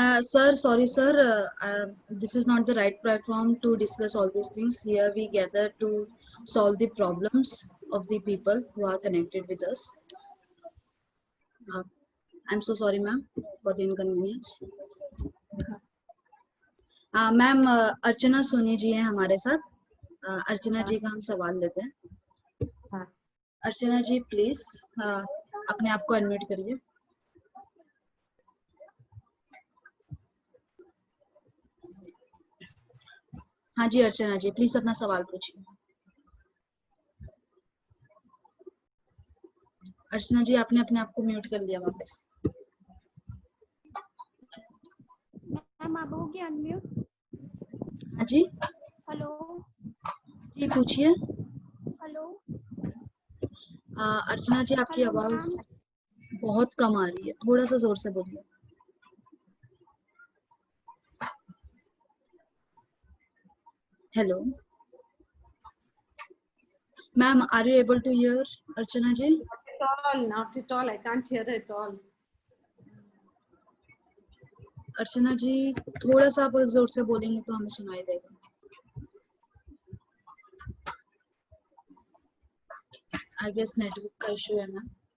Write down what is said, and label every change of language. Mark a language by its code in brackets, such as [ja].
[en] Sir, sorry, sir. This is not the right platform to discuss all these things. Here we gather to solve the problems of the people who are connected with us. I'm so sorry, ma'am, for the inconvenience. [hi] Ma'am अर्चना सोनी जी हैं हमारे साथ। अर्चना जी का हम सवाल लेते हैं। अर्चना जी please अपने आप को अनम्यूट करिए। हाँ जी अर्चना जी, प्लीज अपना सवाल पूछिए। अर्चना जी आपने अपने आप को म्यूट कर लिया वापस। मैम आप होगी अनम्यूट? हाँ जी। हेलो जी पूछिए। हेलो। अर्चना जी आपकी आवाज बहुत कम आ रही है, थोड़ा सा जोर से बोलिए। [en] Hello ma'am, are you able to hear Archana ji? Not at all. I can't hear at all. [hi] अर्चना जी थोड़ा सा आप जोर से बोलेंगे तो हमें सुनाई देगा। [en] I guess [hi] नेटवर्क का इशू है मैम।